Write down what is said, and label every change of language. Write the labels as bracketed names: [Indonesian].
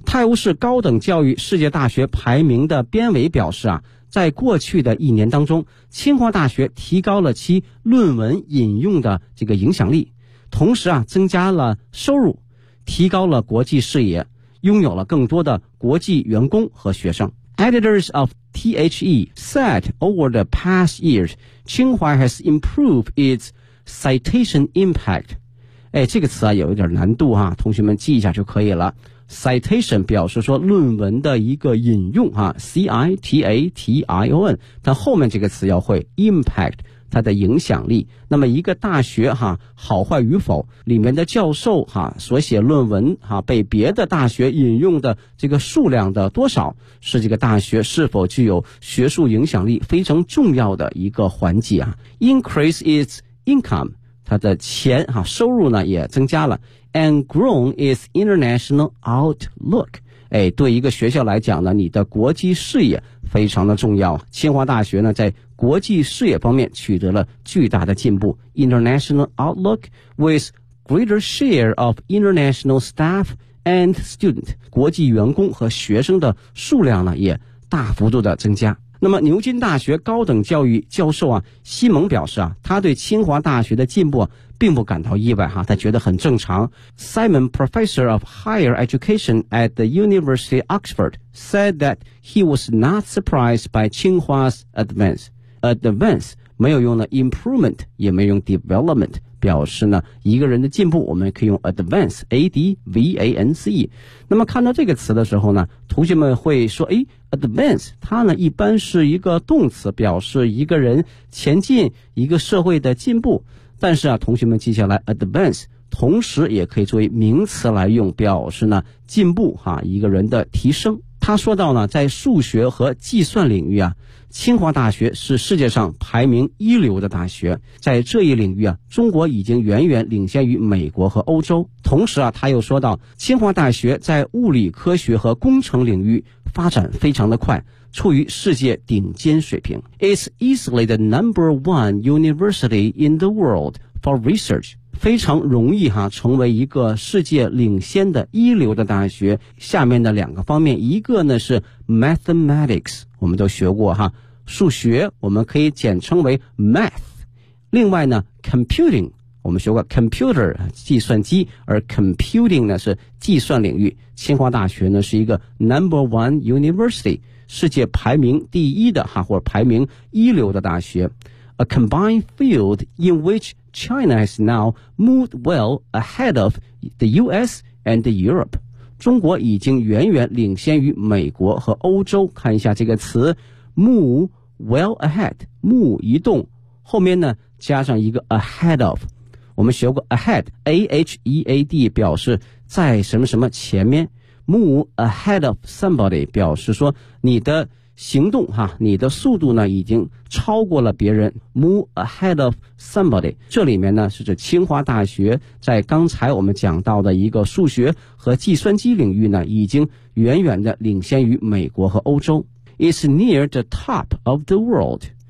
[Chinese] 泰晤士高等教育世界大学排名的编委表示啊，在过去的一年当中，清华大学提高了其论文引用的这个影响力，同时啊增加了收入，提高了国际视野，拥有了更多的国际员工和学生。 [English] Editors of THE said over the past years, Tsinghua has improved its citation impact. [Chinese] 哎，这个词啊有一点难度啊，同学们记一下就可以了。 Citation 表示说论文的一个引用啊 ,C-I-T-A-T-I-O-N, 它后面这个词要会 impact, 它的影响力。那么一个大学啊好坏与否里面的教授啊所写论文啊被别的大学引用的这个数量的多少是这个大学是否具有学术影响力非常重要的一个环节啊。 [English] Increase its income, [Chinese] 它的钱啊收入呢也增加了。 [English] And grown is international outlook. [Chinese] 哎，对一个学校来讲呢，你的国际视野非常的重要。清华大学呢，在国际视野方面取得了巨大的进步。 [English] International outlook with greater share of international staff and student. [Chinese] 国际员工和学生的数量呢，也大幅度的增加。那么牛津大学高等教育教授啊西蒙表示啊他对清华大学的进步、啊、并不感到意外哈、啊、他觉得很正常。 [English] Simon, professor of higher education at the University of Oxford, said that he was not surprised by 清华's advance. [Chinese] Advance, 没有用的 improvement, 也没有用 development, 表示呢一个人的进步我们可以用 advance, A-D-V-A-N-C. 那么看到这个词的时候呢同学们会说诶Advance, 它呢一般是一个动词表示一个人前进一个社会的进步。但是啊同学们记下来 ,advance, 同时也可以作为名词来用表示呢进步啊一个人的提升。他说到呢在数学和计算领域啊清华大学是世界上排名一流的大学。在这一领域啊中国已经远远领先于美国和欧洲。同时啊他又说到清华大学在物理科学和工程领域发展非常的快处于世界顶尖水平。 [English] It's easily the number one university in the world for research. [Chinese] 非常容易哈成为一个世界领先的一流的大学。下面的两个方面一个呢是 mathematics, 我们都学过哈数学我们可以简称为 math。另外呢 computing, 我们学过 computer, 计算机而 computing 呢是计算领域。清华大学呢是一个 [English] number one university, [Chinese] 世界排名第一的哈或者排名一流的大学。 [English] A combined field in which China has now moved well ahead of the US and the Europe. [Chinese] 中国已经远远领先于美国和欧洲。看一下这个词 [English] move well ahead, [Chinese] move 移动后面呢加上一个 ahead of。我们学过 ahead, A-H-E-A-D 表示在什么什么前面 [English] move ahead of somebody [Chinese] 表示说你的行动哈你的速度呢已经超过了别人 move ahead of somebody 这里面呢是指清华大学在刚才我们讲到的一个数学和计算机领域呢已经远远的领先于美国和欧洲 [English] It's near the top of the world